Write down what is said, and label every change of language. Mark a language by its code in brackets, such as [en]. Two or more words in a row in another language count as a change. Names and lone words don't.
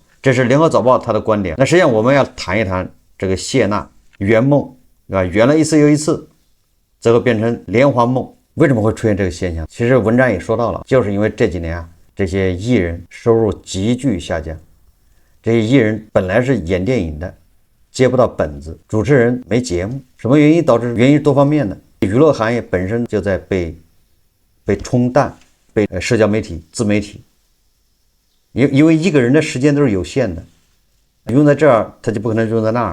[zh] 這是聯合早報他的觀點。那實際上我們要談一談這個謝娜圓夢，圓了一次又一次，最後變成連環夢。為什麼會出現這個現象？其實文章也說到了，就是因為這幾年啊，這些藝人收入急劇下降。這些藝人本來是演電影的，接不到本子，主持人沒節目，什麼原因導致？原因是多方面的。娛樂行業本身就在被冲淡，被社交媒體、自媒体，因為一個人的時間都是有限的，用在這兒他就不可能用在那兒。